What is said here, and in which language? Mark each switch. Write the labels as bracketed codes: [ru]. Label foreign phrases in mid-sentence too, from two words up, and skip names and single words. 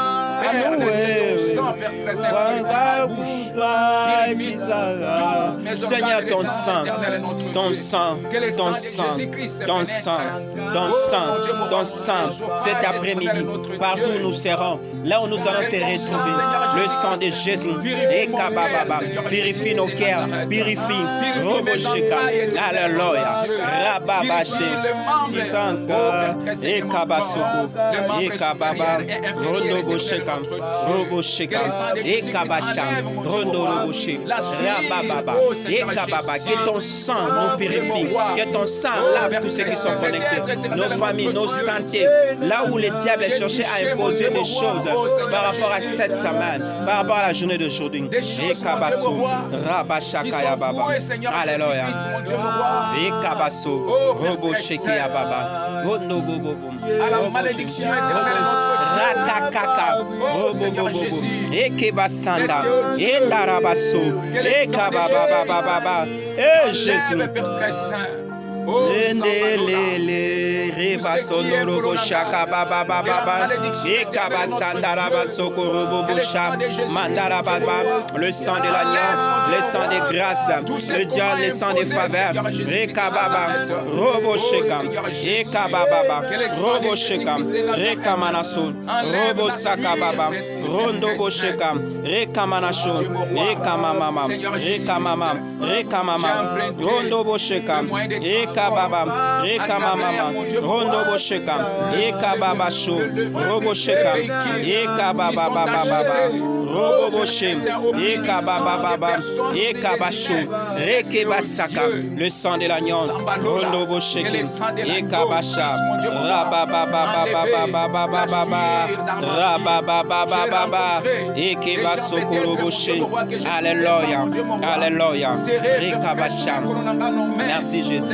[fr] Seigneur, ton sang, cet après-midi, partout où nous serons, là où nous allons se retrouver, le sang de Jésus, et Kababa, purifie nos cœurs, purifie, Roboshika, alléluia, Rababaché, Tisanka, et Kabasoko, et Kababa, Rodobosheka, Robosheka, et Kabasha, Rondoroboché, Rabababa, et Kababa, que ton sang nous purifie, que ton sang lave tous ceux qui sont connectés, nos familles, nos santé, là où le diable cherchait à imposer des choses par rapport à cette semaine, par rapport à la journée d'aujourd'hui. Et Kabasso, Rabashakaya Baba, alléluia, et Kabasso, Roboshekaya Baba, Rondobobobom, à la malédiction éternelle Rakakaka, Robobobobo, et Kebasanda, et Narabasso, et Kababababa, et Jésus. Père Saint. Le sang de l'agneau, le sang de grâce, le diable, le sang de faveur. Rekababa, Robosheka, Ekababa, Robosheka, Rekamanason, Robosakababa, Rondobosheka, Rekamanason, Rekamamama, Rekamama, Rekamama, Rondobosheka, Ekababa, Ekamamama, Rondobosheka, Ekababasho, Robosheka, Ekababa, Roboboshe, Ekababa, Ekabasho, Rekebasaka, le sang de l'agneau, Rondobosheke, Ekabasha, Rabababa, Rabababa, Ekebasoko, Roboshe, alléluia, alléluia, Rekabasha. Merci Jésus.